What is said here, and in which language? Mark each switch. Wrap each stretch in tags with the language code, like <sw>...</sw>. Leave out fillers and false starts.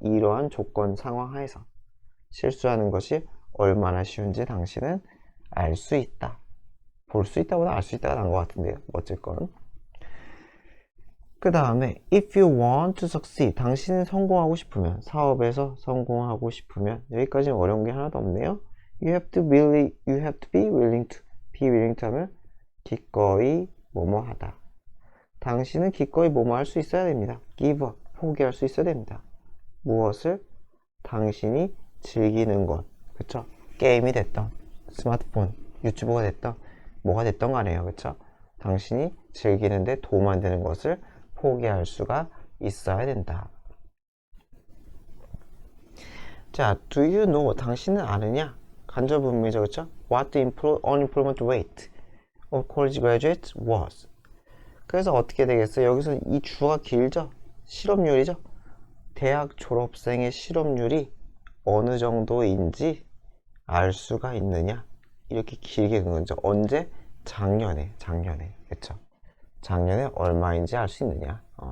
<ko>이러한 조건 상황 하에서. 실수하는 것이 얼마나 쉬운지 당신은 알 수 있다. 볼 수 있다보다 알 수 있다가 나은 것 같은데요. 어쨌건. 그 다음에</ko> <en>if you want to succeed,</en> <ko>당신은 성공하고 싶으면, 사업에서 성공하고 싶으면, 여기까지는 어려운 게 하나도 없네요.</ko> <en>you have to be willing to. be willing to</en> <ko>하면 기꺼이 뭐뭐 하다. 당신은 기꺼이 뭐뭐 할 수 있어야 됩니다.</ko> <en>give up,</en> <ko>포기할 수 있어야 됩니다. 무엇을? 당신이 즐기는 것. 그쵸? 게임이 됐던, 스마트폰, 유튜브가 됐던, 뭐가 됐던 간에요. 그쵸? 당신이 즐기는데 도움 안 되는 것을 포기할 수가 있어야 된다. 자,</ko> <en>do you know?</en> <ko>당신은 아느냐? 간접 의문이죠, 그쵸?</ko> <en>What the unemployment rate of college graduates was.</en> <ko>그래서 어떻게 되겠어요? 여기서 이 주어가 길죠? 실업률이죠? 대학 졸업생의 실업률이 어느 정도인지 알 수가 있느냐? 이렇게 길게 긋는 거죠. 언제? 작년에. 그쵸? 작년에 얼마인지 알 수 있느냐?</ko>